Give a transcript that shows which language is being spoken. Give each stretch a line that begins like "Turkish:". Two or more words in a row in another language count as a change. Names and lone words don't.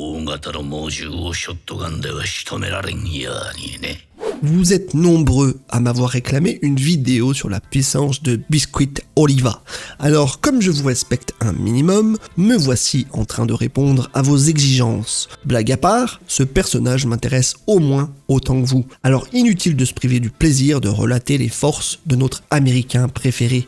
Japanese: 型の猛獣をショットガンでは仕留められんやにね。
French: Vous êtes nombreux à m'avoir réclamé une vidéo sur la puissance de Biscuit Oliva. Alors, comme je vous respecte un minimum, me voici en train de répondre à vos exigences. Blague à part, ce personnage m'intéresse au moins autant que vous. Alors, inutile de se priver du plaisir de relater les forces de notre Américain préféré.